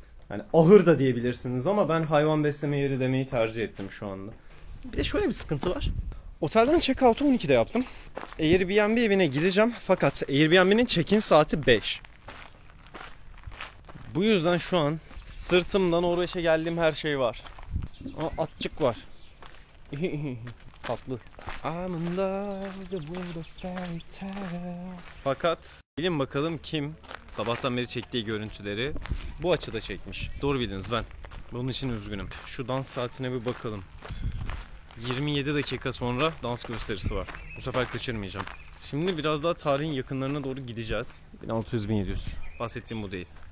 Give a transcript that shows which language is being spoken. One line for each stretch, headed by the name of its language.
Turkish: Yani ahır da diyebilirsiniz ama ben hayvan besleme yeri demeyi tercih ettim şu anda. Bir de şöyle bir sıkıntı var. Otelden check-out'u 12'de yaptım. Airbnb evine gideceğim fakat Airbnb'nin check-in saati 5. Bu yüzden şu an sırtımdan Norveç'e geldiğim her şey var. Aa, atçık var. Tatlı.
English: I'm in love with a fairy tale.
Turkish: Fakat bilin bakalım kim sabahtan beri çektiği görüntüleri bu açıda çekmiş. Doğru bildiniz, ben. Bunun için üzgünüm. Şu dans saatine bir bakalım. 27 dakika sonra dans gösterisi var. Bu sefer kaçırmayacağım. Şimdi biraz daha tarihin yakınlarına doğru gideceğiz. 1600-1700. Bahsettiğim bu değil.